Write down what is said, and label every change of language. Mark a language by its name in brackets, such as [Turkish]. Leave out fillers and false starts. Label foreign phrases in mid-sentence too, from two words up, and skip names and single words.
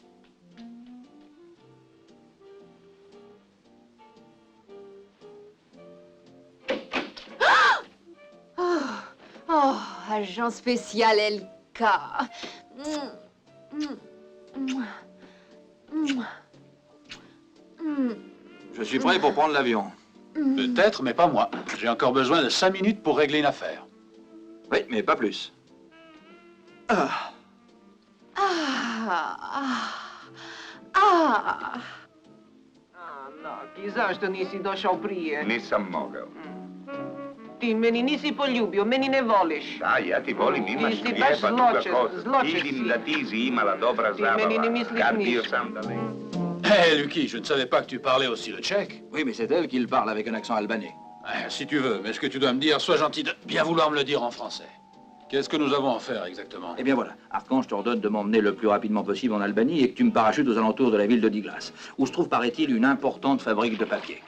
[French] Oh, agent spécial LK. Je suis prêt pour prendre l'avion. Peut-être, mais pas moi. J'ai encore besoin de 5 minutes pour régler une affaire. Oui, mais pas plus. [Croatian] Ti zašto nisi došao prije? Nisam mogao. Ti meni nisi poljubio, meni ne voliš. Da, ja ti volim, imaš Ti si baš lijepa duga zločest, kosa. zločest Vidim si. da ti si imala dobra Ti meni ne zabava. misliš Kad bio ništa. sam daleko. [French] Hé, Lucky, je ne savais pas que tu parlais aussi le tchèque. Oui, mais c'est elle qui le parle avec un accent albanais. Si tu veux, mais ce que tu dois me dire, sois gentil de bien vouloir me le dire en français. Qu'est-ce que nous avons à faire exactement? Eh bien voilà, Archange t'ordonne de m'emmener le plus rapidement possible en Albanie et que tu me parachutes aux alentours de la ville de Diglas, où se trouve, paraît-il, une importante fabrique de papier.